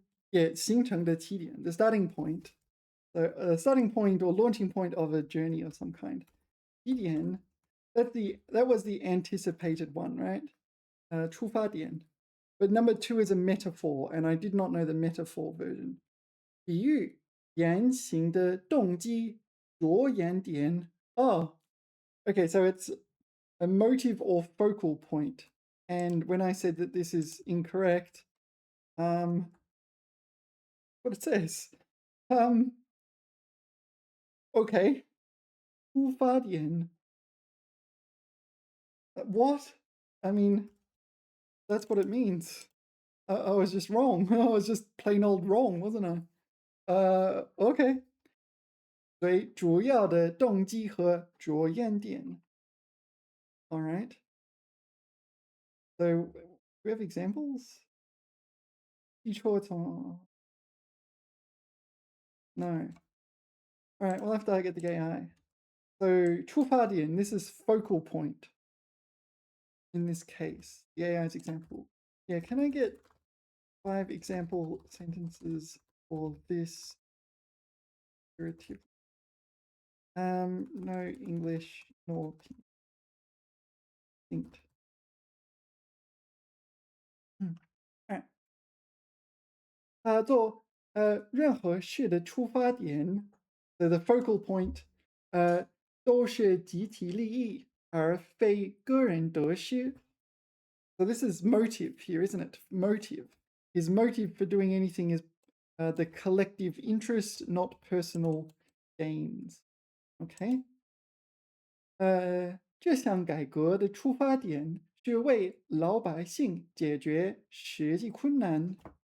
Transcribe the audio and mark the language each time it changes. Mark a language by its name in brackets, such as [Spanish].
[English] Yeah, [Chinese] 形成的起点, [English] the starting point. So a starting point or launching point of a journey of some kind. 起点, that was the anticipated one, right? [Chinese] 出发点. [English] But number 2 is a metaphor, and I did not know the metaphor version. [Chinese] 比喻言行的动机着眼点. [English] Oh, okay, so it's a motive or focal point. And when I said that this is incorrect, what it says, okay, 出发点. What? I mean, that's what it means. I was just wrong. I was just plain old wrong, wasn't I? Okay. [Chinese] 所以主要的动机和着眼点. [English] All right. So we have examples? [Chinese] 基础从 No. [English] All right, we'll have to get the AI. So 出发点, this is focal point. in this case, the AI's example. Yeah, can I get 5 example sentences for this figurative? No English nor distinct. Alright. [Chinese] 任何事的出发点 [English] the focal point [Chinese] 都是集体利益，而非个人得失。 [English] So this is motive here, isn't it? Motive. His motive for doing anything is the collective interest, not personal gains. Okay? [Chinese] 这项改革的出发点是为老百姓解决实际困难。